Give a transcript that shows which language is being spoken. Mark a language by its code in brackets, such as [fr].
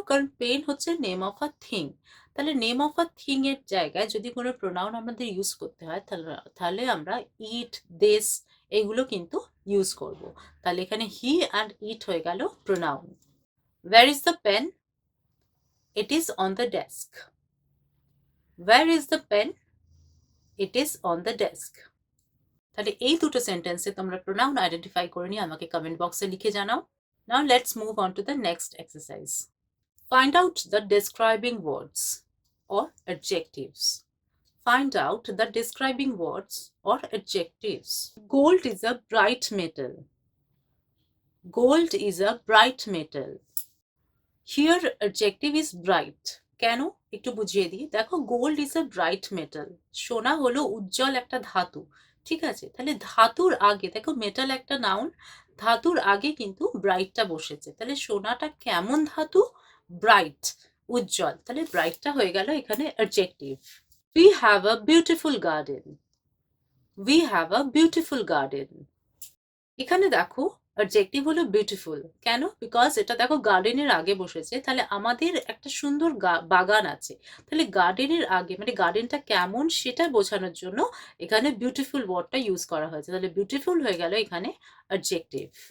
[bn] কারণ পেন হচ্ছে name of a thing, তাহলে নেম অফ আ থিং এর জায়গায় যদি কোনো প্রোনাউন আমাদের ইউজ করতে হয়, তাহলে আমরা ইট, দিস এগুলো কিন্তু ইউজ করব। তাহলে এখানে হি অ্যান্ড ইট হয়ে গেল pronoun. [en] Where is the pen? It is on the desk. Where is the pen? It is on the desk. [bn] তাহলে এই দুটো সেন্টেন্সে তোমরা প্রোনাউন আইডেন্টিফাই করে নিয়ে আমাকে কমেন্ট বক্সে লিখে জানাও। [en] Now let's move on to the next exercise. Find out the describing words or adjectives. Find out the describing words or adjectives. Gold is a bright metal. Gold is a bright metal. Here adjective is bright. [bn] কেন একটু বুঝিয়ে দিই। দেখো [en] gold is a bright metal, [bn] সোনা হলো উজ্জ্বল একটা ধাতু। ঠিক আছে, তাহলে ধাতুর আগে দেখো মেটাল একটা নাউন, ধাতুর আগে কিন্তু ব্রাইটটা বসেছে, তাহলে সোনাটা কেমন ধাতু? ব্রাইট, উজ্জ্বল, তাহলে ব্রাইটটা হয়ে গেল এখানে adjective. [en] We have a beautiful garden. We have a beautiful garden. [bn] এখানে দেখো অ্যাডজেক্টিভ হলো বিউটিফুল। কেন? বিকজ এটা দেখো গার্ডেনের আগে বসেছে, তাহলে আমাদের একটা সুন্দর বাগান আছে, তাহলে গার্ডেনের আগে মানে গার্ডেনটা কেমন সেটা বোঝানোর জন্য এখানে বিউটিফুল ওয়ার্ডটা ইউজ করা হয়েছে, তাহলে বিউটিফুল হয়ে গেল এখানে অ্যাডজেক্টিভ।